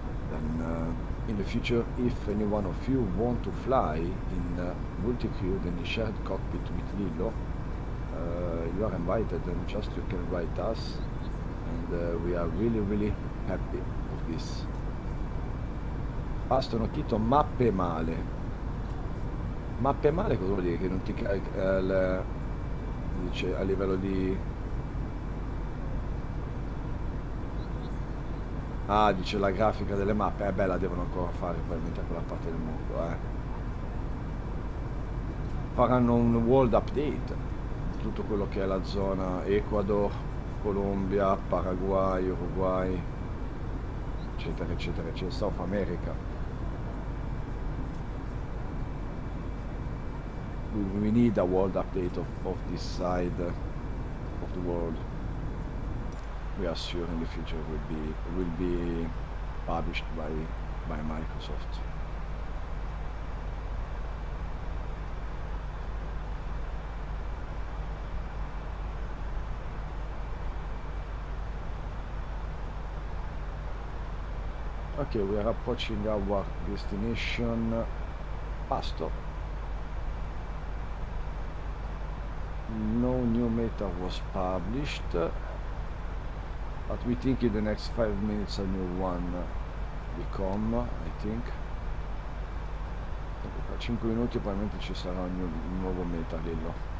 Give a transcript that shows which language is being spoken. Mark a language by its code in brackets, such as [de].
[en] Then in the future, if any one of you want to fly in multi-crew, then in shared cockpit with Lillo, you are invited, and just you can write us, and we are really, really happy of this. [it] Pasto, Quito, mappe male. Mappe male cosa vuol dire? Che non ti carica dice a livello di... Ah, dice la grafica delle mappe. Beh, la devono ancora fare probabilmente a quella parte del mondo, Faranno un world update di tutto quello che è la zona Ecuador, Colombia, Paraguay, Uruguay, eccetera, eccetera, eccetera, South America. [en] We need a world update of this side of the world. We are sure in the future will be published by Microsoft. Okay, we are approaching our destination, Pasto. No new meta was published, but we think in the next 5 minutes a new one will come, I think. [it] Tra 5 minuti probabilmente ci sarà un nuovo meta, Lillo.